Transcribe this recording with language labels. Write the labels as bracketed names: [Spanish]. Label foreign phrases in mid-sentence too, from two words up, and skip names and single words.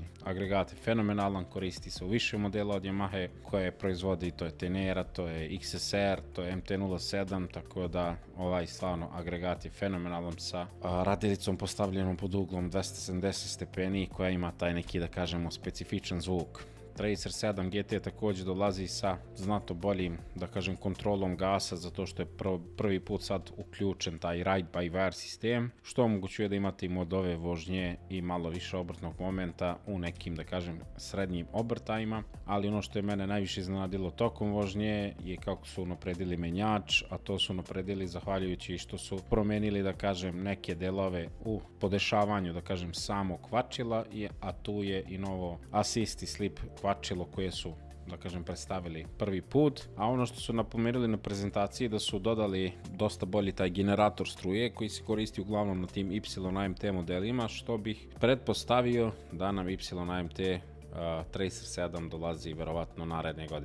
[Serbian] Agregat je fenomenalan, koristi se u više modela od Yamahe koje proizvodi, to je Tenera, to je XSR, to je MT-07, tako da ovaj stvarno agregat je fenomenalan sa radilicom postavljenom pod uglom 270 stepeni koja ima taj neki, da kažemo, specifičan zvuk. Tracer 7 GT također dolazi sa znatno boljim, da kažem, kontrolom gasa, zato što je prvi put sad uključen taj ride-by-wire sistem, što omogućuje da imate i modove vožnje i malo više obrtnog momenta u nekim, da kažem, srednjim obrtajima, ali ono što je mene najviše iznenadilo tokom vožnje je kako su napredili menjač, a to su napredili zahvaljujući što su promenili, da kažem, neke delove u podešavanju, da kažem, samog kvačila, a tu je i novo assist i slip kvačilo koje su, da kažem, predstavili prvi put, a ono što su napomenuli na prezentaciji da su dodali dosta bolji taj generator struje koji se koristi uglavnom na tim YAMT modelima, što bih pretpostavio da nam YAMT Tracer 7 dolazi verovatno naredne godine.